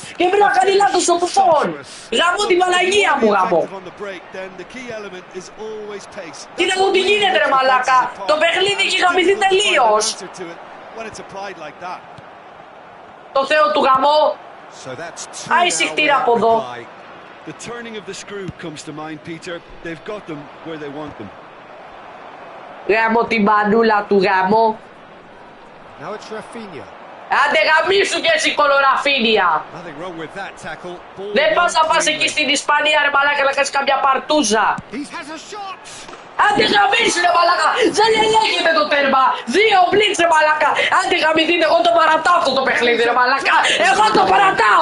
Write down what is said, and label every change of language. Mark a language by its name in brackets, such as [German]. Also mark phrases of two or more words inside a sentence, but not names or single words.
[Greek] Και πρέπει να κάνει λάθος ο Μπουφόν! Γαμώ την Παναγία μου γαμώ! Κοίτα εδώ τι γίνεται ρε μαλάκα! Το παιχνίδι έχει γαμηθεί τελείως! Το Θεό του γαμώ! Άισιχτήρα από εδώ! [English] The turning of the screw comes to mind, Peter. They've got them where they want them. [Greek] Γάμω την μανούλα του γάμο. [English] Now it's Rafinha. [Greek] Άντε γαμίσου και εσύ κολοραφίνια. Δεν πας να πας εκεί στην Ισπανία ρε μαλάκα να κάνεις καμιά παρτούζα. Άντε γαμίσου ρε μαλάκα. Δεν ελέγχεται το τέρμα. 2 μπλίτς ρε μαλάκα. Άντε γαμηθείτε, εγώ το παρατάω αυτό το παιχνίδι ρε μαλάκα.